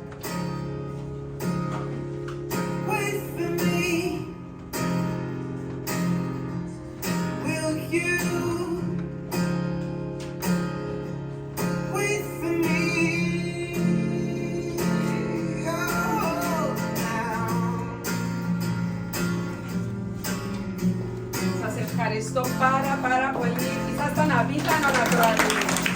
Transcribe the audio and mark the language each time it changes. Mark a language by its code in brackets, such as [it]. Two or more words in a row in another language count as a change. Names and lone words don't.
[en] Wait for me. Will you wait for me? Oh, now. [el] Σας ευχαριστώ πάρα πολύ. Ήσασταν απίθανο να το